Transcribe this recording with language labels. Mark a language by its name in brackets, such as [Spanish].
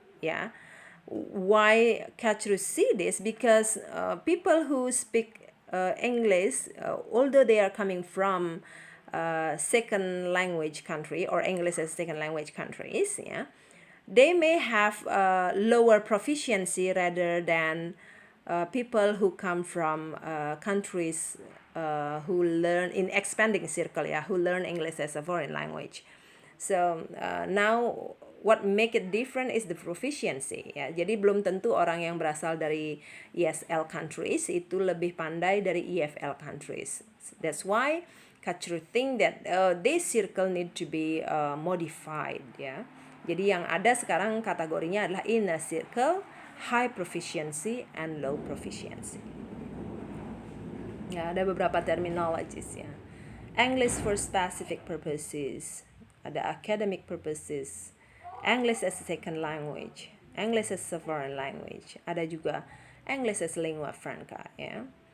[English] Yeah, why Kachru see this? Because people who speak English, although they are coming from second language country or English as second language countries, yeah, they may have lower proficiency rather than people who come from countries who learn in expanding circle, yeah, who learn English as a foreign language. So now what make it different is the proficiency, ya. [Indonesian] Jadi belum tentu orang yang berasal dari ESL countries itu lebih pandai dari EFL countries. [English] That's why Kachru think that this circle need to be modified, ya. [Indonesian] Jadi yang ada sekarang kategorinya adalah [English] inner circle, high proficiency, and low proficiency. Ya, [Indonesian] ada beberapa [English] terminologies, ya. English for specific purposes, ada academic purposes, English as a second language, English as a foreign language, [Indonesian] ada juga [English] English as lingua franca, ya.